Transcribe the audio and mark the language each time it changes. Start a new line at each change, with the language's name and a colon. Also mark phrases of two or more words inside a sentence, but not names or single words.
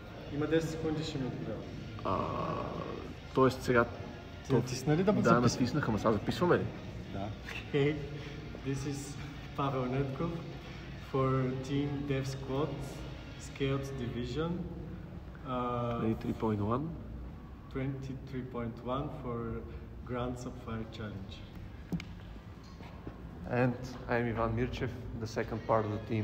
Bulgarian: Има 10 секунди, ще ми отговоря. Тоест сега... Ти натисна ли да записваме? Да, натиснах, ама сега записваме ли? Да.
English: Hey, this is Pavel Netkov for Team Dev Squad, Scaled Division. 23.1 23.1 for Grand Sapphire Challenge. And I'm Ivan Mirchev, the second part of the team.